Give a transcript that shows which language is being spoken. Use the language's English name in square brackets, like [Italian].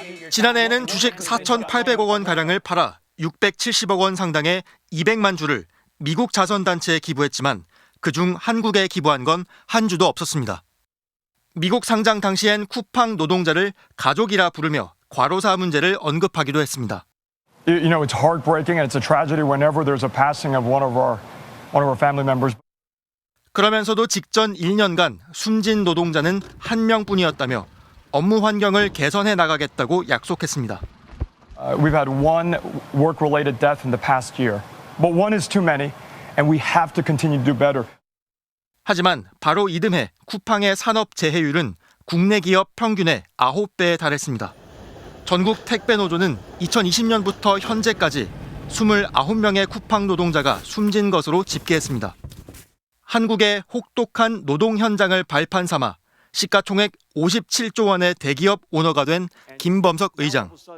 [Korean] 지난해에는 주식 4,800억 원가량을 팔아 670억 원 상당의 200만 주를 미국 자선단체에 기부했지만 그중 한국에 기부한 건 한 주도 없었습니다. 미국 상장 당시엔 쿠팡 노동자를 가족이라 부르며 과로사 문제를 언급하기도 했습니다. [English] You know, it's heartbreaking and it's a tragedy whenever there's a passing of one of our family members. [Korean] 그러면서도 직전 1년간 숨진 노동자는 한 명뿐이었다며 업무 환경을 개선해 나가겠다고 약속했습니다. [English] We've had one work-related death in the past year, but one is too many, and we have to continue to do better. [Korean] 하지만 바로 이듬해 쿠팡의 산업 재해율은 국내 기업 평균의 9배에 달했습니다. 전국 택배 노조는 2020년부터 현재까지 29명의 쿠팡 노동자가 숨진 것으로 집계했습니다. 한국의 혹독한 노동 현장을 발판 삼아 시가총액 57조 원의 대기업 오너가 된 김범석 의장.